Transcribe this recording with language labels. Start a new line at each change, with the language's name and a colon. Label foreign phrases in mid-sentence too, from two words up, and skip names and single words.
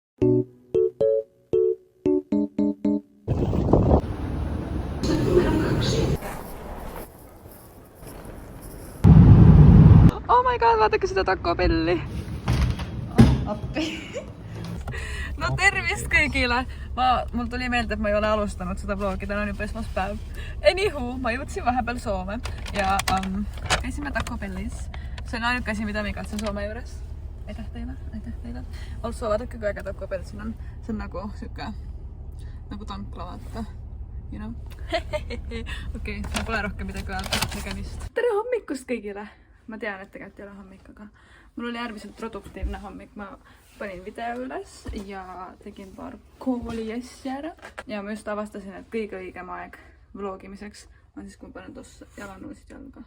English: Oh my god,
Estonian: vaadake seda Taco Belli. Appi. No tervist kõigile! Mul tuli meelde, et ma ei ole alustanud seda vlogi, täna on juba esmaspäev. Anywho, ma jõudsin vahepeal Soome ja käisime Taco Bellis. See on ainuke asi, mida ma igatsen Soome juures. Aitäh teile, aitäh teile. Also, vaadake kui äge Taco Bell siin on. See on nagu siuke, nagu tankla vaata.
English: You know?
Estonian: Okei, ma pole rohkem midagi öelda. Tegemist. Tere hommikust kõigile! Ma tean, et tegelikult ei ole hommik, aga mul oli äärmiselt produktiivne hommik. Ma panin video üles ja tegin paar kooli asja ära. Ja ma just avastasin, et kõige õigem aeg vlogimiseks on siis, kui ma panen tossa jalanõusid jalga.